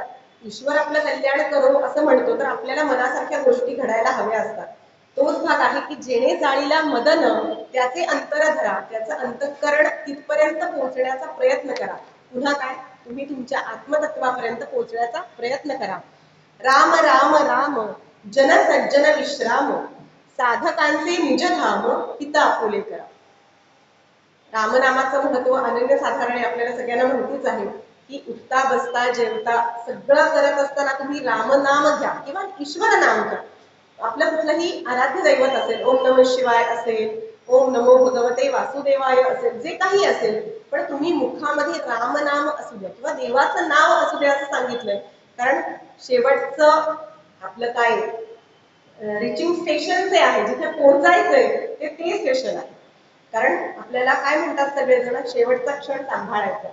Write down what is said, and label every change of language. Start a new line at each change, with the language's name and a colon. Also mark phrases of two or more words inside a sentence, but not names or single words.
Marathi: ईश्वर आपलं कल्याण करो असं म्हणतो, तर आपल्याला मनासारख्या गोष्टी घडायला हव्या असतात. तोच भाग आहे की जेणे जाळीला मदन त्याचे अंतर धरा, त्याचं अंतःकरण तिथपर्यंत पोहोचण्याचा प्रयत्न करा. पुन्हा काय? तुम्ही तुमच्या आत्मतत्वापर्यंत पोहोचण्याचा प्रयत्न करा. राम राम राम जन सज्जन विश्राम, साधकांचे निजधाम हित आपुले करा. रामनामाचं महत्व अनन्यसाधारण आहे, आपल्याला सगळ्यांना माहितीच आहे की उठता बसता जेवता सगळं करत असताना तुम्ही रामनाम घ्या किंवा ईश्वर नाम घ्या. आपलं कुठलंही आराध्य दैवत असेल,
Sanskrit: ओम नमः शिवाय
Marathi: असेल,
Sanskrit: ओम नमो भगवते वासुदेवाय
Marathi: असेल, जे काही असेल, पण तुम्ही मुखामध्ये रामनाम असू द्या किंवा देवाचं नाव असू द्या असं सांगितलंय. कारण शेवटचं आपलं काय
English: reaching station
Marathi: जे आहे, जिथे पोहोचायचंय ते स्टेशन आहे. कारण आपल्याला काय म्हणतात सगळेजण, शेवटचा क्षण सांभाळायचा.